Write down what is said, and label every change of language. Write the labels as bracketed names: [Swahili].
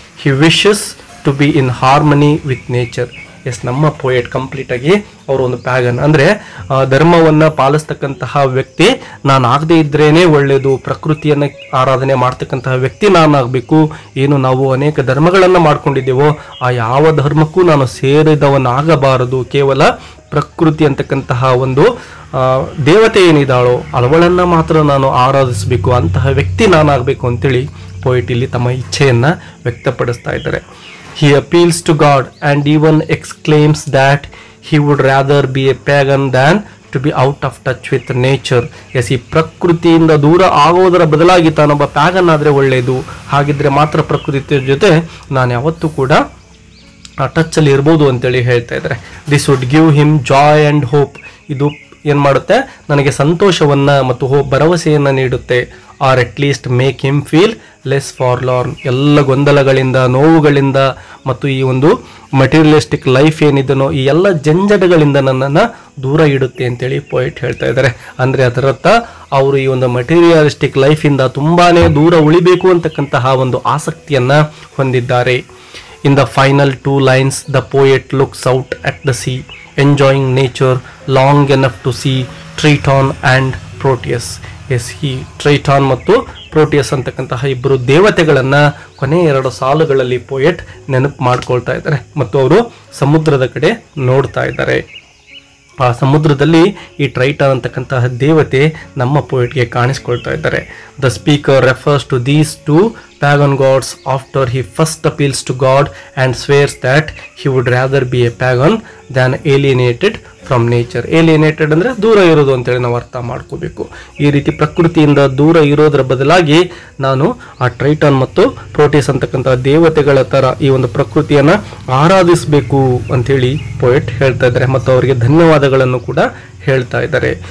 [English] He wishes to be in harmony with nature. [Kannada] S, ನಮ್ಮ poet complete ಆಗಿ ಅವರು ಒಂದು ಪ್ಯಾಗನ್ ಅಂದರೆ ಧರ್ಮವನ್ನು ಪಾಲಿಸ್ತಕ್ಕಂತಹ ವ್ಯಕ್ತಿ ನಾನು ಆಗದೆ ಇದ್ರೇನೆ ಒಳ್ಳೆಯದು, ಪ್ರಕೃತಿಯನ್ನು ಆರಾಧನೆ ಮಾಡ್ತಕ್ಕಂತಹ ವ್ಯಕ್ತಿ ನಾನಾಗಬೇಕು. ಏನು ನಾವು ಅನೇಕ ಧರ್ಮಗಳನ್ನು ಮಾಡ್ಕೊಂಡಿದ್ದೇವೋ ಆ ಯಾವ ಧರ್ಮಕ್ಕೂ ನಾನು ಸೇರಿದವನಾಗಬಾರದು, ಕೇವಲ ಪ್ರಕೃತಿ ಅಂತಕ್ಕಂತಹ ಒಂದು ದೇವತೆ ಏನಿದ್ದಾಳೋ ಅವಳನ್ನು ಮಾತ್ರ ನಾನು ಆರಾಧಿಸಬೇಕು, ಅಂತಹ ವ್ಯಕ್ತಿ ನಾನಾಗಬೇಕು ಅಂತೇಳಿ ಪೋಯೆಟ್ ಇಲ್ಲಿ ತಮ್ಮ ಇಚ್ಛೆಯನ್ನು ವ್ಯಕ್ತಪಡಿಸ್ತಾ ಇದ್ದಾರೆ. [English] He appeals to God and even exclaims that he would rather be a pagan than to be out of touch with nature. [Kannada] S, ಈ ಪ್ರಕೃತಿಯಿಂದ ದೂರ ಆಗೋದರ ಬದಲಾಗಿ ತಾನೊಬ್ಬ ಪ್ಯಾಗನ್ ಆದರೆ ಒಳ್ಳೆಯದು, ಹಾಗಿದ್ರೆ ಮಾತ್ರ ಪ್ರಕೃತಿಯ ಜೊತೆ ನಾನು ಯಾವತ್ತೂ ಕೂಡ ಟಚ್ಚಲ್ಲಿ ಇರ್ಬೋದು ಅಂತೇಳಿ ಹೇಳ್ತಾ ಇದ್ದಾರೆ. [English] This would give him joy and hope. [Kannada] ಇದು ಏನು ಮಾಡುತ್ತೆ, ನನಗೆ ಸಂತೋಷವನ್ನು ಮತ್ತು ಭರವಸೆಯನ್ನು ನೀಡುತ್ತೆ. [English] Or at least make him feel less forlorn. [Kannada] ಎಲ್ಲ ಗೊಂದಲಗಳಿಂದ, ನೋವುಗಳಿಂದ ಮತ್ತು ಈ ಒಂದು ಮಟೀರಿಯಲಿಸ್ಟಿಕ್ ಲೈಫ್ ಏನಿದನೋ ಈ ಎಲ್ಲ ಜಂಜಟಗಳಿಂದ ನನ್ನನ್ನು ದೂರ ಇಡುತ್ತೆ ಅಂತೇಳಿ ಪೋಯೆಟ್ ಹೇಳ್ತಾ ಇದ್ದಾರೆ. ಅಂದರೆ ಅದರರ್ಥ ಅವರು ಈ ಒಂದು ಮಟೀರಿಯಲಿಸ್ಟಿಕ್ ಲೈಫಿಂದ ತುಂಬಾ ದೂರ ಉಳಿಬೇಕು ಅಂತಕ್ಕಂತಹ ಒಂದು ಆಸಕ್ತಿಯನ್ನು ಹೊಂದಿದ್ದಾರೆ. [English] In the final two lines, the poet looks out at the sea, enjoying nature long enough to see Triton and Proteus. [Kannada] ಈ ಟ್ರೈಟಾನ್ ಮತ್ತು ಪ್ರೋಟಿಯಸ್ ಅಂತಕ್ಕಂತಹ ಇಬ್ಬರು ದೇವತೆಗಳನ್ನು ಕೊನೆಯ 2 ಸಾಲುಗಳಲ್ಲಿ ಪೋಯೆಟ್ ನೆನಪು ಮಾಡ್ಕೊಳ್ತಾ ಇದ್ದಾರೆ ಮತ್ತು ಅವರು ಸಮುದ್ರದ ಕಡೆ ನೋಡ್ತಾ ಇದ್ದಾರೆ. ಆ ಸಮುದ್ರದಲ್ಲಿ ಈ ಟ್ರೈಟಾನ್ ಅಂತಕ್ಕಂತಹ ದೇವತೆ ನಮ್ಮ ಪೋಯೆಟ್ಗೆ ಕಾಣಿಸ್ಕೊಳ್ತಾ ಇದ್ದಾರೆ. [English] The speaker refers to these 2 pagan gods after he first appeals to God and swears that he would rather be a pagan than alienated from nature. [Kannada] alienated ಅಂದರೆ ದೂರ ಇರೋದು ಅಂತೇಳಿ ನಾವು ಅರ್ಥ ಮಾಡ್ಕೋಬೇಕು. ಈ ರೀತಿ ಪ್ರಕೃತಿಯಿಂದ ದೂರ ಇರೋದ್ರ ಬದಲಾಗಿ ನಾನು ಆ ಟ್ರೈಟಾನ್ ಮತ್ತು ಪ್ರೋಟಿಯಸ್ ಅಂತಕ್ಕಂಥ ದೇವತೆಗಳ ಥರ ಈ ಒಂದು ಪ್ರಕೃತಿಯನ್ನು ಆರಾಧಿಸಬೇಕು ಅಂಥೇಳಿ ಪೋಯೆಟ್ ಹೇಳ್ತಾ ಇದ್ದಾರೆ ಮತ್ತು ಅವರಿಗೆ ಧನ್ಯವಾದಗಳನ್ನು ಕೂಡ ಹೇಳ್ತಾ ಇದ್ದಾರೆ.